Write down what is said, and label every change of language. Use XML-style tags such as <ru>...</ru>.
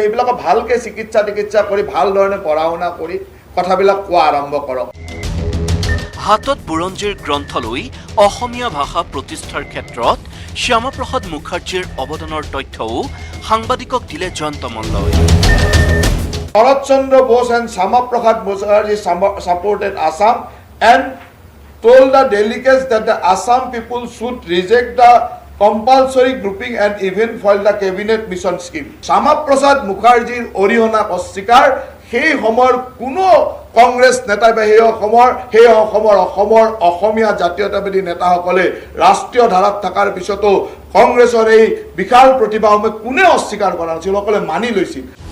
<as>সেইবিলাকক ভালকৈ চিকিৎসা কৰি ভাল ধৰণে পঢ়া শুনা কৰি কথাবিলাক কোৱা আৰম্ভ কৰক। হাতত বুৰঞ্জীৰ গ্ৰন্থ লৈ অসমীয়া ভাষা প্ৰতিষ্ঠাৰ ক্ষেত্ৰত শ্যামাপ্ৰসাদ মুখাৰ্জীৰ অৱদানৰ তথ্যও সাংবাদিকক দিলে Jayanta মল্লই।</as> <en>Bharat Chandra Bose and Shama Prasad Mukherjee supported Assam and told the delegates that the Assam people should reject the compulsory grouping and even file the cabinet mission scheme.</en> <as>Shama Prasad Mukherjeeৰ অৰিহণা অস্বীকাৰ সেই সময়ৰ কোনো কংগ্ৰেছ নেতা বা সেই অসমৰ অসমীয়া জাতীয়তাবাদী নেতাসকলে ৰাষ্ট্ৰীয় ধাৰাত থকাৰ পিছতো কংগ্ৰেছৰ এই বিশাল প্ৰতিভাসমূহ কোনে অস্বীকাৰ কৰা নাছিল, সকলে মানি লৈছিল।</as>